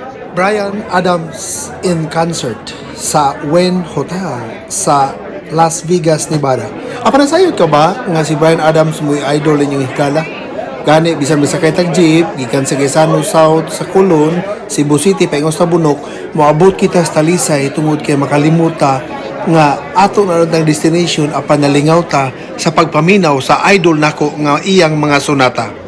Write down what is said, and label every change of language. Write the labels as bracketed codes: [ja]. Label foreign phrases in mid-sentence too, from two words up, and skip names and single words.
[ceb] Bryan Adams [en] in concert [ceb] sa Wynn Hotel sa Las Vegas, Nevada. Apa nasayod ka ba nga si Bryan Adams mo idol ninyong hikala? Gani bisan bisakay tag jeep gikan sa Quezon South sa Colon, Cebu City paingon sa Bunok, moabot kita sa Talisay tungod kay makalimuta nga ato na ang destination apan nalingaw ta sa pagpaminaw sa idol nako nga iyang mga sonata.